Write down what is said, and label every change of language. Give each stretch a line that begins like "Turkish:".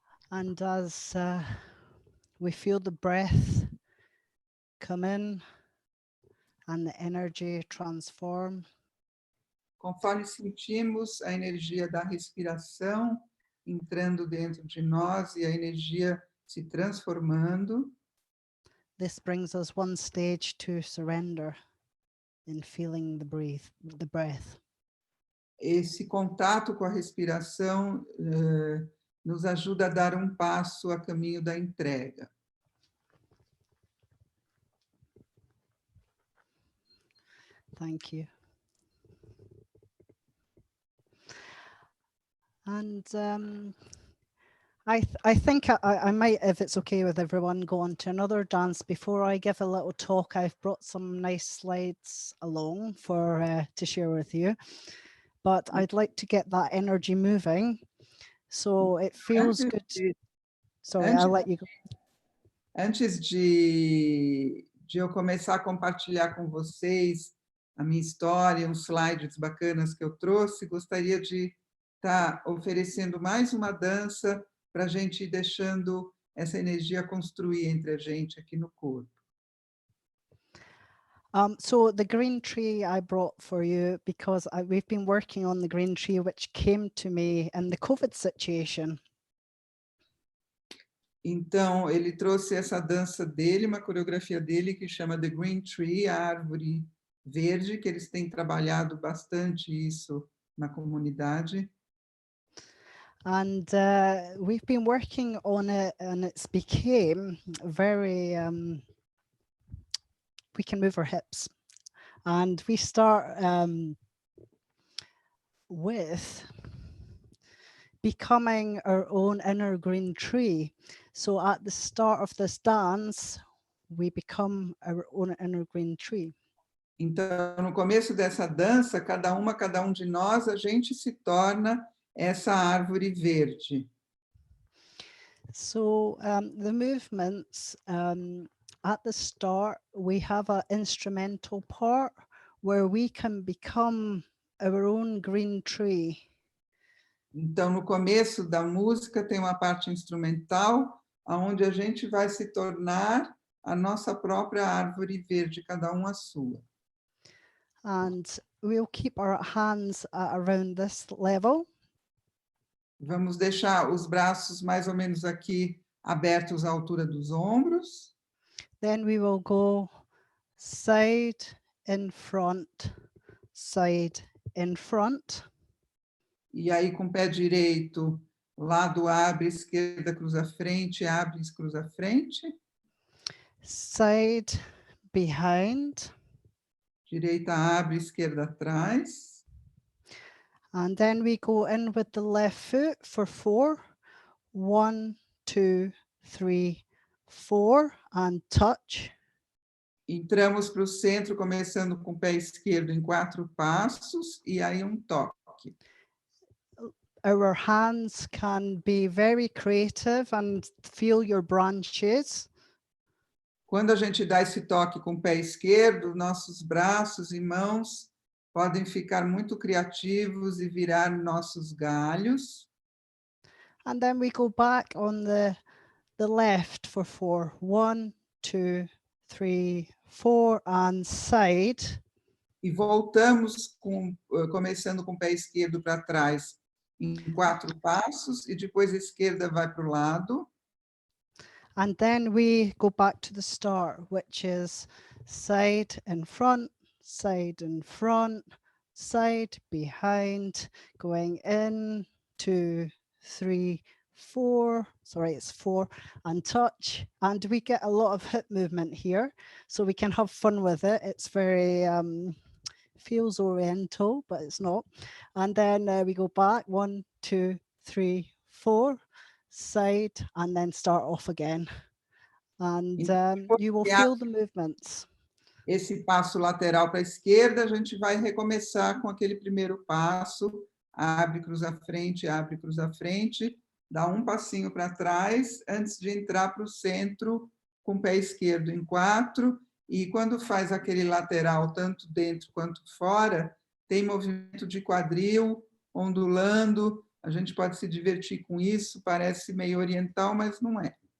English: And as we feel the breath come in and the energy transform,
Portuguese: Conforme sentimos a energia da respiração entrando dentro de nós e a energia se transformando,
English: this brings us one stage to surrender in feeling the breath.
Portuguese: esse contato com a respiração nos ajuda a dar um passo a caminho da entrega.
English: Thank you. And I think I might, if it's okay with everyone, go on to another dance. Before I give a little talk, I've brought some nice slides along for to share with you. But I'd like to get that energy moving, so it feels good. Sorry, I'll let you go.
Portuguese: Antes de eu começar a compartilhar com vocês a minha história, uns slides bacanas que eu trouxe, gostaria de estar oferecendo mais uma dança para a gente ir deixando essa energia construir entre a gente aqui no corpo.
English: So the green tree I brought for you because we've been working on the green tree, which came to me in the COVID situation.
Portuguese: Então, ele trouxe essa dança dele, uma coreografia dele que chama The Green Tree, a árvore verde, que eles têm trabalhado bastante isso na comunidade.
English: And we've been working on it, and it's became very, we can move our hips. And we start with becoming our own inner green tree. So at the start of this dance, we become our own inner green tree.
Portuguese: Então, no começo dessa dança, cada um de nós, a gente se torna essa árvore verde.
English: So the movements, at the start, we have an instrumental part where we can become our own green tree.
Portuguese: Então, no começo da música, tem uma parte instrumental, onde a gente vai se tornar a nossa própria árvore verde, cada um a sua.
English: And we'll keep our hands around this level.
Portuguese: Vamos deixar os braços mais ou menos aqui abertos à altura dos ombros.
English: Then we will go side in front, side in front.
Portuguese: E aí, com o pé direito, lado abre, esquerda cruza frente, abre, cruza frente.
English: Side behind.
Portuguese: Direita abre, esquerda atrás.
English: And then we go in with the left foot for 4. 1, 2, 3, 4, and touch.
Portuguese: Entramos para o centro, começando com o pé esquerdo em 4 passos, e aí um toque.
English: Our hands can be very creative and feel your branches.
Portuguese: Quando a gente dá esse toque com o pé esquerdo, nossos braços e mãos podem ficar muito criativos e virar nossos galhos.
English: And then we go back on the left for 4. 1, 2, 3, 4, and side.
Portuguese: E voltamos começando com o pé esquerdo para trás em 4 passos, e depois a esquerda vai para o lado.
English: And then we go back to the start, which is side in front, side in front, side behind, going in, 2, 3, 4, sorry, it's 4, and touch. And we get a lot of hip movement here, so we can have fun with it. It's very, feels oriental, but it's not. And then we go back, 1, 2, 3, 4, side, and then start off again. And you will feel the movements.
Portuguese: Esse passo lateral para a esquerda, a gente vai recomeçar com aquele primeiro passo, abre, cruza frente, dá um passinho para trás, antes de entrar para o centro, com o pé esquerdo em 4, e quando faz aquele lateral, tanto dentro quanto fora, tem movimento de quadril, ondulando, a gente pode se divertir com isso, parece meio oriental, mas não é.